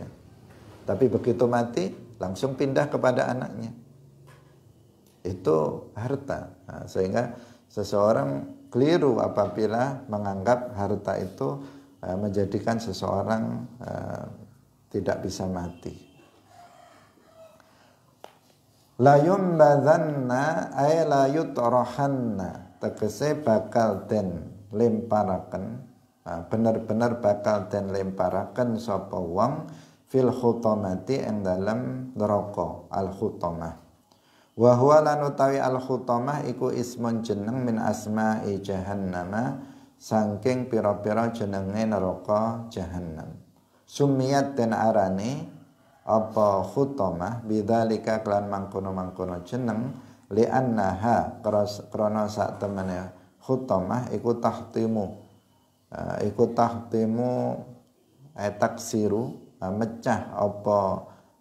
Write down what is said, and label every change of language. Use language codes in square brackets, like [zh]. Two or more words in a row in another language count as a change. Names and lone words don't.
[id] Tapi begitu mati langsung pindah kepada anaknya. Itu harta. Nah, sehingga seseorang keliru apabila menganggap harta itu menjadikan seseorang tidak bisa mati. [ar] لا ينبذن أي لا يطرحن, [jv] tegese bakal den lemparaken, bener-bener bakal den lemparaken sapa wong [ar] في الحطمة [jv] ing dalem neraka al khutamah. [ar] وهو [jv] lan utawi al khutamah iku ismun jeneng [ar] من أسماء جهنم, [jv] saking pira-pira jenenge neraka jahannam. Sumiyat den arani apa khutamah bidzalika kelan mangkono-mangkono jeneng [ar] لأنها [jv] krana sak temene khutamah iku [ar] تحطم تكسر [jv] mecah apa